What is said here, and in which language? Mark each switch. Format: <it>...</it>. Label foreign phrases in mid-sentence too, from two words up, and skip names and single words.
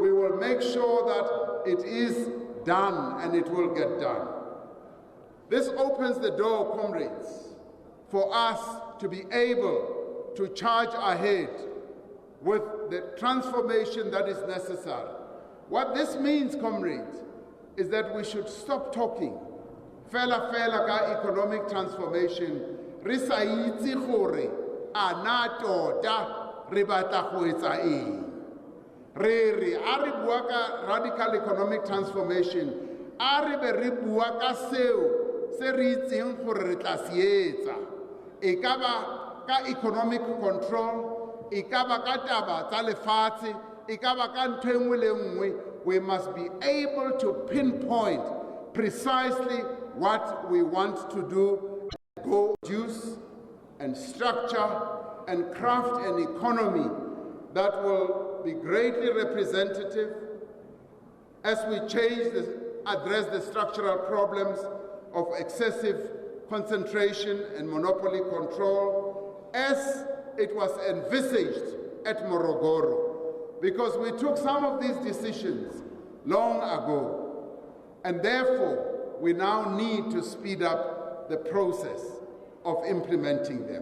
<en>We will make sure that it is done, and it will get done. This opens the door, comrades, for us to be able to charge ahead with the transformation that is necessary. What this means, comrades, is that we should stop talking</en> <tn>fela ka</tn> <en>economic transformation.</en> <tn>Re sa itse gore a na tota re batla go etsa eng. Re bua ka</tn> <en>radical economic transformation,</en> <tn>a re be re bua ka seo se re itseng gore re tla se etsa. E ka ba ka</tn> <en>economic control,</en> <tn>e ka ba ka taba tsa lefatshe, e ka ba ka ntho e nngwe le nngwe.</tn> <en>We must be able to pinpoint precisely what we want to do, go reduce and structure and craft an economy that will be greatly representative as we address the structural problems of excessive concentration and monopoly control as it was envisaged at Morogoro, because we took some of these decisions long ago, and therefore we now need to speed up the process of implementing them.</en>